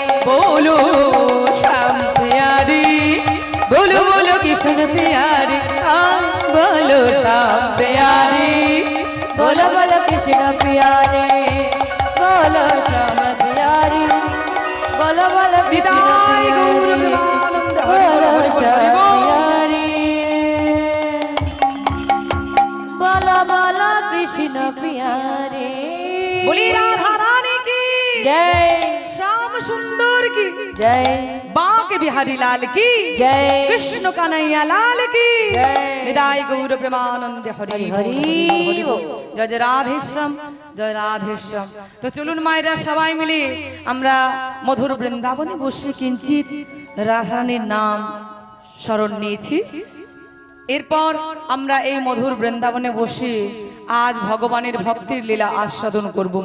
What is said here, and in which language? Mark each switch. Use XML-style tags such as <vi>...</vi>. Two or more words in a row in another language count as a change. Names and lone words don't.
<hi>बोलो श्याम प्यारी बोलो बोलो कृष्ण प्यारी बोलो श्याम प्यारी बोलो बोलो कृष्ण प्यारे बोलो श्याम प्यारे बोलो बोलो कृष्ण निताय गौर प्यारे प्रेमानंद हरि बोलो बोलो कृष्ण प्यारे बोली राधा रानी की जय श्याम सुंदर की जय बांके बिहारी लाल की जय कृष्ण कन्हैया लाल की जय निताय गौर प्रेमानंद हरि हरि बोल। जय जय राधेश्याम</hi> <bn>জয় রাধেশ্যাম। তো চলুন মায়েরা সবাই মিলে আমরা মধুর বৃন্দাবনে বসে কিঞ্চিত রাধারানীর নাম স্মরণ নিয়েছি। এরপর আমরা এই মধুর বৃন্দাবনে বসে আজ ভগবানের ভক্তির লীলা আস্বাদন করব মা।</bn>